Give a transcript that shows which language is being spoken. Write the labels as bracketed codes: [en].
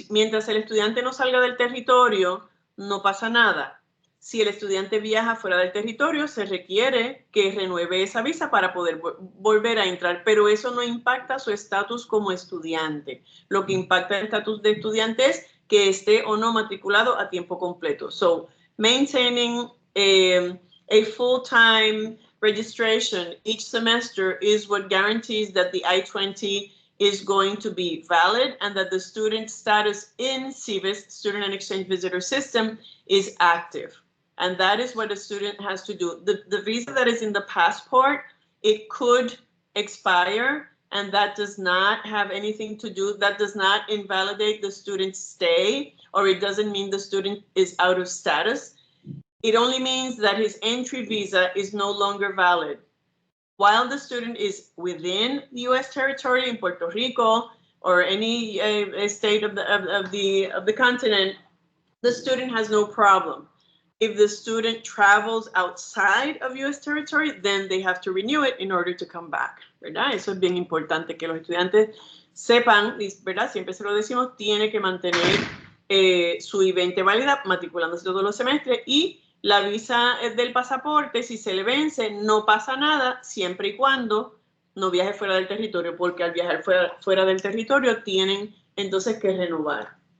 [es] Mientras el estudiante no salga del territorio, no pasa nada. Si el estudiante viaja fuera del territorio, se requiere que renueve esa visa para poder volver a entrar, pero eso no impacta su estatus como estudiante. Lo que impacta el estatus de estudiante es que esté o no matriculado a tiempo completo. [en] So, maintaining a full-time registration each semester is what guarantees that the I-20 is going to be valid and that the student status in SEVIS, Student and Exchange Visitor System, is active. And that is what a student has to do. The visa that is in the passport, it could expire, and that does not have anything to do, that does not invalidate the student's stay, or it doesn't mean the student is out of status. It only means that his entry visa is no longer valid. While the student is within the U.S. territory in Puerto Rico or any state of the continent, the student has no problem. If the student travels outside of U.S. territory, then they have to renew it in order to come back, [es] ¿verdad? Eso es bien importante que los estudiantes sepan, ¿verdad? Siempre se lo decimos, tiene que mantener su I-20 válida, matriculándose todos los semestres, y la visa del pasaporte, si se le vence, no pasa nada, siempre y cuando no viaje fuera del territorio, porque al viajar fuera del territorio tienen entonces que renovar.